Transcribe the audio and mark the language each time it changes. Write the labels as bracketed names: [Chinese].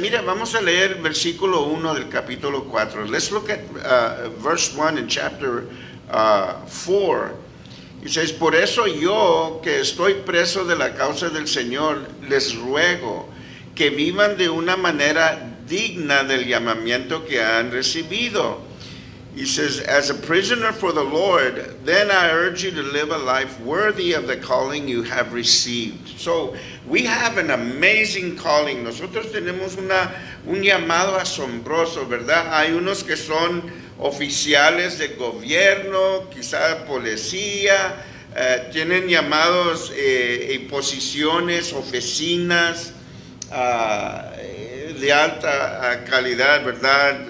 [Spanish] Mira, vamos a leer el versículo 1 del capítulo 4. [English] Let's look at verse 1 in chapter 4. It says, [Spanish] por eso yo, que estoy preso de la causa del Señor, les ruego que vivan de una manera digna del llamamiento que han recibido. [English] He says, as a prisoner for the Lord, then I urge you to live a life worthy of the calling you have received. So, we have an amazing calling. [Spanish] Nosotros tenemos un llamado asombroso, ¿verdad? Hay unos que son oficiales de gobierno, quizá policía, tienen llamados y posiciones, oficinas, de alta calidad, ¿verdad?